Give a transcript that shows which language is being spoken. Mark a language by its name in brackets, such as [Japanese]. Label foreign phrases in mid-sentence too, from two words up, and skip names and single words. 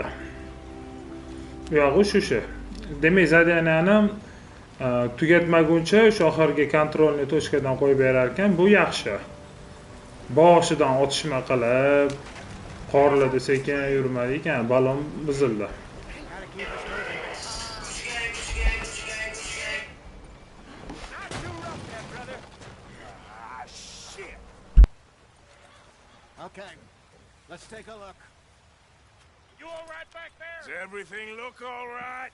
[Uzbek] Bu yog'i shu. Demak, zadaniyani tugatmaguncha o'sha oxirgi [Russian] kontrolni tochkadan [Uzbek] qo'yib berar ekan, bu yaxshi. Boshidan otishma qilib qorlarda sekin yurmadi ekan, balon buzildi. [English] Okay, let's take a look. You all right back there? Does everything look all right?